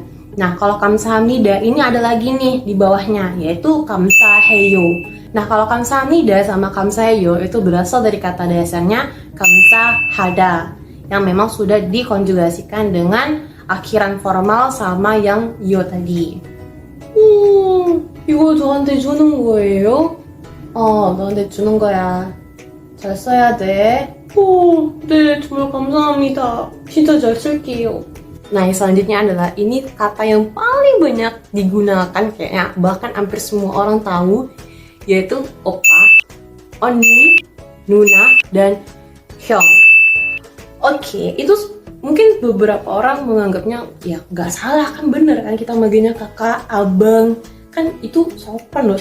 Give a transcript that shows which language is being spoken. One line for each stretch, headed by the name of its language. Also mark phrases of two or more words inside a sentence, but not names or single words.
Indonesian: Nah, kalau kamsahamnida ini ada lagi nih di bawahnya, yaitu kamsaheyo. Nah, kalau kamsahamnida sama kamsaheyo itu berasal dari kata dasarnya kamsahada, yang memang sudah dikonjugasikan dengan akhiran formal sama yang yo tadi.
Korean: 이거 저한테 주는 거예요? 너한테 주는 거야. 잘 써야 돼. 네, 정말 감사합니다. 진짜 잘 쓸게요.
Indonesian: Nah, yang selanjutnya adalah ini kata yang paling banyak digunakan kayaknya, bahkan hampir semua orang tahu, yaitu oppa, onni, nuna, dan hyung. Oke, itu mungkin beberapa orang menganggapnya ya nggak salah kan, bener kan kita manggilnya kakak, abang, kan itu sopan loh.